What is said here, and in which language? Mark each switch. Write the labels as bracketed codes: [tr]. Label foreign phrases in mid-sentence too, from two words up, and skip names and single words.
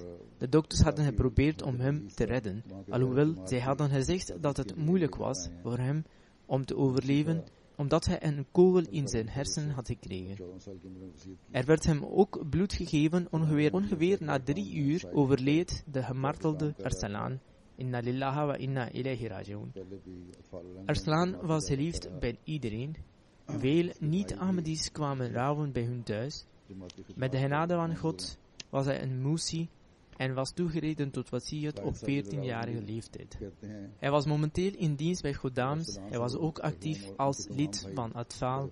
[nl] De dokters hadden geprobeerd om hem te redden, alhoewel zij hadden gezegd dat het moeilijk was voor hem om te overleven, omdat hij een kogel in zijn hersenen had gekregen. Er werd hem ook bloed gegeven. Ongeveer na 3 uur overleed de gemartelde Arsalan. [ar] إنا لله وإنا إليه راجعون. [nl] Arsalan was geliefd bij iedereen. Veel niet-Ahmadis kwamen rouwen bij hun thuis. Met de genade van God was hij een Musi en was toegereden tot wasiyat op 14-jarige leeftijd. Hij was momenteel in dienst bij Goddams. Hij was ook actief als lid van Atfal.